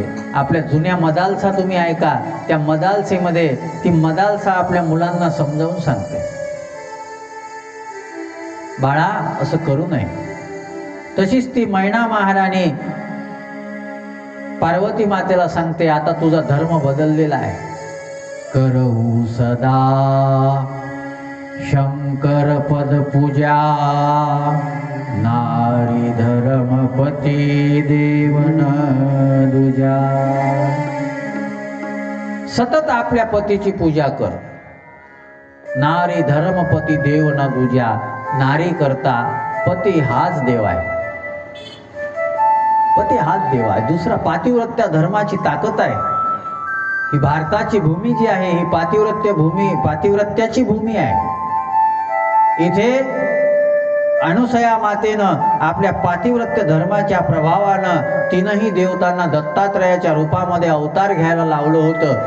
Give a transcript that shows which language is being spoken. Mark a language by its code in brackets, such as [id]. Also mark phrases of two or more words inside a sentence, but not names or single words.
[mr] आपल्या जुन्या मदालसा तुम्ही ऐका, त्या मदालसेमध्ये ती मदालसा आपल्या मुलांना समजावून सांगते, बाळा असं करू नये. तशीच ती मैना महाराणी पार्वती मातेला सांगते आता तुझा धर्म बदललेला आहे. [hi] करऊ सदा शंकर पद पूजा नारी धर्मपती देवन दुजा. [mr] सतत आपल्या पतीची पूजा कर. [hi] नारी धर्मपती देव न दुजा. [mr] नारी करता पती हाच देव आहे. पती हाच देव आहे. दुसरा पातिव्रत्य धर्माची ताकद आहे. ही भारताची भूमी जी आहे ही पातिव्रत्याची भूमी आहे. इथे अनुसया मातेनं आपल्या पातिव्रत्य धर्माच्या प्रभावानं तीनही देवतांना दत्तात्रयाच्या रूपामध्ये अवतार घ्यायला लावलं होतं.